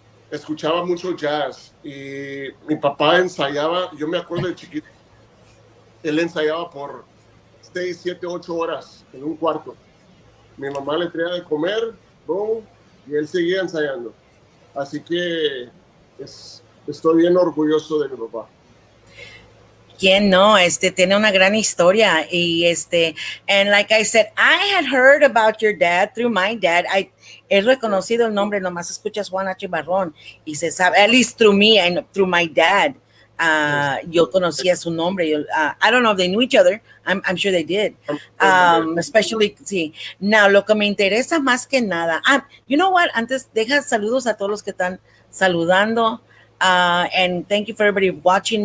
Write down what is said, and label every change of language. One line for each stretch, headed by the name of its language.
Spanish: Escuchaba mucho jazz y mi papá ensayaba, yo me acuerdo de chiquito, él ensayaba por 6, 7, 8 horas en un cuarto. Mi mamá le traía de comer, boom, y él seguía ensayando. Así que estoy bien orgulloso de mi papá. ¿Quién no? Tiene una gran historia y
English: and like I said, I had heard about your dad through my dad.
Spanish: He reconocido el nombre, nomás escuchas Juan H.
English: Barron
Spanish: y se sabe,
English: at least through me and through my dad.
Spanish: Yo conocía su nombre.
English: I don't know if they knew each other. I'm sure they did. Especially, sí.
Spanish: Now, lo que me interesa más que nada.
English: You know what?
Spanish: Antes, deja saludos a todos los que están saludando.
English: And thank you for everybody watching.